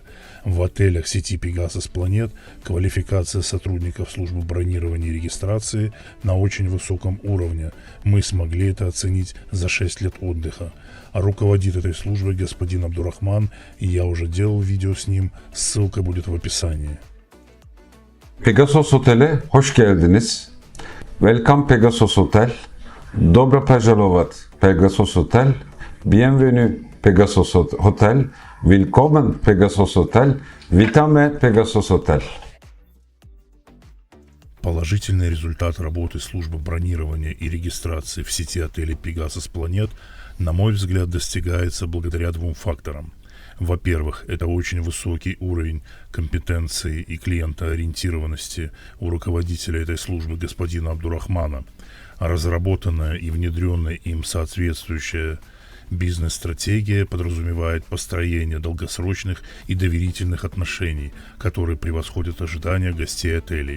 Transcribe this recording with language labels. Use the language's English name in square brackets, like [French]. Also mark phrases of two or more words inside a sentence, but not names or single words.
[Russian] В отелях сети Pegasus Planet квалификация сотрудников службы бронирования и регистрации на очень высоком уровне. Мы смогли это оценить за 6 лет отдыха. А руководит этой службой господин Абдурахман, и я уже делал видео с ним, ссылка будет в описании. [Turkish] Pegasus Otel'e hoş geldiniz. [English] Welcome Pegasus Hotel. [Russian] Добро пожаловать Pegasus Hotel. [French] Bienvenue Pegasus Hotel. [German] Willkommen Pegasus Hotel. [Polish] Witamy Pegasus Hotel. [Russian] Положительный результат работы службы бронирования и регистрации в сети отелей Pegasus Planet, на мой взгляд, достигается благодаря двум факторам. Во-первых, это очень высокий уровень компетенции и клиентоориентированности у руководителя этой службы господина Абдурахмана, а разработанная и внедренная им соответствующая бизнес-стратегия подразумевает построение долгосрочных и доверительных отношений, которые превосходят ожидания гостей отелей.